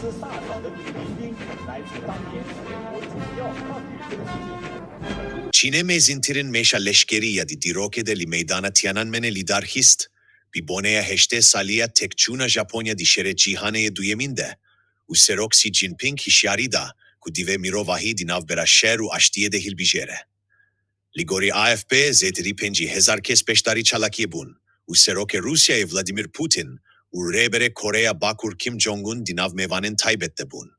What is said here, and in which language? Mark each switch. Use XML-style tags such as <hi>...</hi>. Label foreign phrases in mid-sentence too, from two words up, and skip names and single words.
<zh>大小的主力军来自当年美国主要抗日根据地。</zh> <ku>Çinemezin meşa leşkeri ya di dirokede li meydana Tiananmen'e lidarhist, bi bonea heşte salia tekçuna Japonya di şere cihaneye duyeminde, u serok Xi Jinping hişyarida, ku dive mirovahi di navbera şer u aştiye de hilbijere. Ligori AFP zetiri penci hezar kes peştari çalakiye bun, u seroke Rusya'ye Vladimir Putin, u rebere Koreya Bakur Kim Jong-un di nav mevanen taybette bun.</ku>